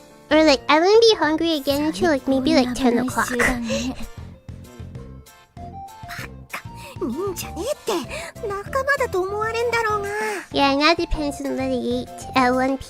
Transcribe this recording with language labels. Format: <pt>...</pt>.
<en>Or like I wouldn't be hungry again until like maybe like 10 o'clock.</en> <ja>見んじゃねえって仲間だと思われんだろうが。</ja> <en>Yeah, and that depends on what I ate at 1 p.m.</en>